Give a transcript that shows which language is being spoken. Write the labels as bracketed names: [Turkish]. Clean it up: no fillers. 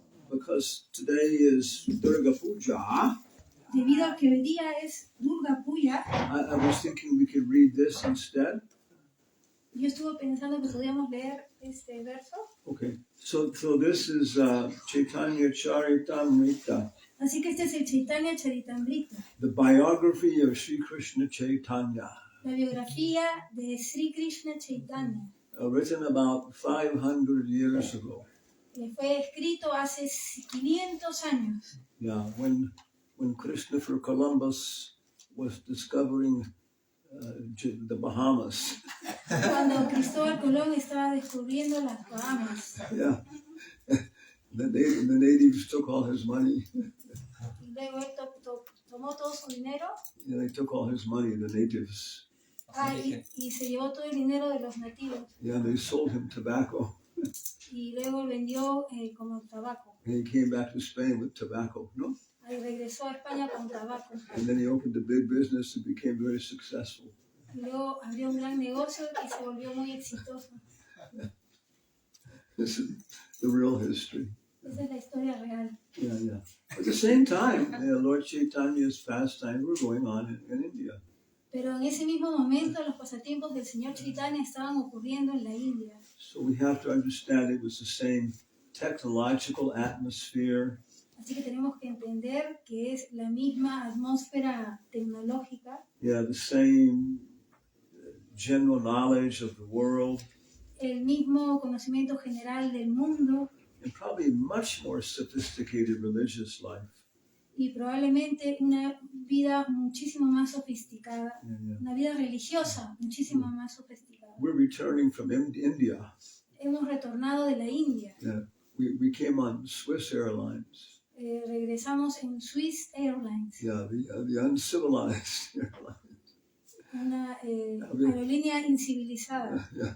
[English] Because today is Durga Puja, [Spanish] debido a que hoy día es Durga Puja, [English] I was thinking we could read this instead. [Spanish] yo estuve pensando que podíamos leer este verso. [English] Okay, so this is Chaitanya Charitamrita, [Spanish] Así que este es el Chaitanya Charitamrita, [English] the biography of Sri Krishna Chaitanya, [Spanish] la biografía de Sri Krishna Chaitanya, [English] written about 500 years ago. [Spanish] que fue escrito hace 500 años. [English] Yeah, when Christopher Columbus was discovering the Bahamas. [Spanish] Cuando Cristóbal Colón estaba descubriendo las Bahamas. [English] Yeah, the natives took all his money. [Spanish] Y luego él tomó todo su dinero. [English] Yeah, they took all his money, the natives. [Spanish] Y se llevó todo el dinero de los nativos. [English] Yeah, they sold him tobacco. [Spanish] Y luego vendió como tabaco. [English] And he came back to Spain with tobacco, no? [Spanish] Y regresó a España con tabaco. [English] And then he opened a big business and became very successful. [Spanish] Y luego abrió un gran negocio y se volvió muy exitoso. [English] This is the real history. [Spanish] Esa es la historia real. [English] Yeah. At the same time, Lord Chaitanya's pastimes were going on in India. [Spanish] Pero en ese mismo momento los pasatiempos del señor Chaitanya estaban ocurriendo en la India. [English] So we have to understand it was the same technological atmosphere. [Spanish] Así que tenemos que entender que es la misma atmósfera tecnológica. [English] Yeah, the same general knowledge of the world. [Spanish] El mismo conocimiento general del mundo. [English] And probably much more sophisticated religious life. [Spanish] Y probablemente una vida muchísimo más sofisticada. [English] Yeah. [Spanish] Una vida religiosa muchísimo más sofisticada. [English] We're returning from India. [Spanish] Hemos retornado de la India. [English] Yeah. We came on Swiss Airlines. [Spanish] Regresamos en Swiss Airlines. [English] Yeah, the uncivilized airlines. [Spanish] Una aerolínea incivilizada.